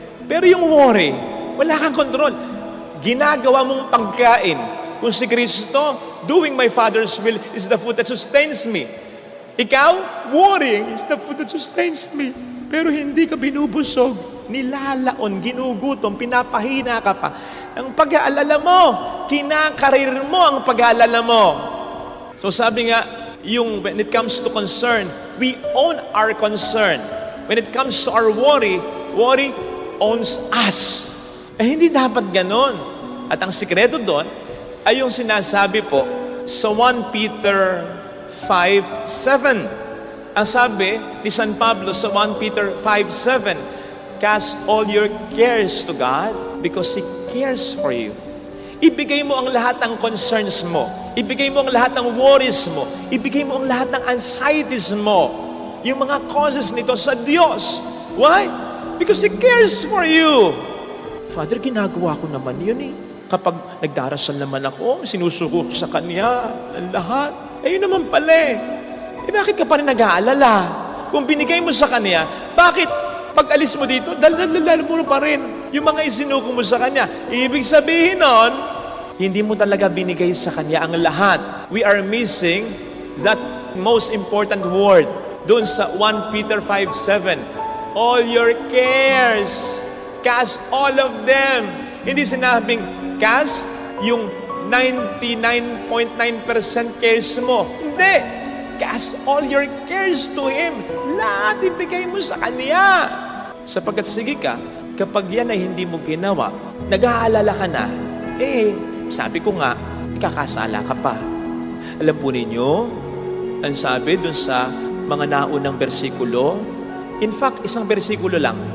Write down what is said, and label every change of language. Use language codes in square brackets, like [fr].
[tl] Pero yung worry, wala kang control. Ginagawa mong pagkain. Kung si Kristo, [en] doing my Father's will is the food that sustains me. [tl] Ikaw, [en] worrying is the food that sustains me. [tl] Pero hindi ka binubusog, nilalaon, ginugutom, pinapahina ka pa. Ang pag-aalala mo, kinakarir mo ang pag-aalala mo. So sabi nga, [en] when it comes to concern, we own our concern. When it comes to our worry owns us. [tl] Hindi dapat ganon. At ang sikreto doon ay yung sinasabi po sa 1 Peter 5:7. Ang sabi ni San Pablo sa 1 Peter 5:7, [en] cast all your cares to God because He cares for you. [tl] Ibigay mo ang lahat ng concerns mo. Ibigay mo ang lahat ng worries mo. Ibigay mo ang lahat ng anxieties mo. Yung mga causes nito sa Diyos. [en] Why? Because He cares for you. [tl] Father, ginagawa ko naman yun eh. Kapag nagdarasal naman ako, sinusuko ko sa Kanya ang lahat. Yun naman pala eh. Bakit ka pa rin nag-aalala? Kung binigay mo sa Kanya, bakit pag alis mo dito, dal mo pa rin yung mga isinuko mo sa Kanya? Ibig sabihin nun, hindi mo talaga binigay sa Kanya ang lahat. [en] We are missing that most important word [tl] doon sa 1 Peter 5:7. [en] All your cares, cast all of them. [tl] Hindi sinabing cast yung 99.9% cares mo. Hindi. [en] Cast all your cares to Him. [tl] Lahat ibigay mo sa Kanya. Sapagkat sige ka, kapag yan ay hindi mo ginawa, nag-aalala ka na, sabi ko nga, ikakasala ka pa. Alam po ninyo, ang sabi dun sa mga naunang bersikulo, in fact, isang bersikulo lang.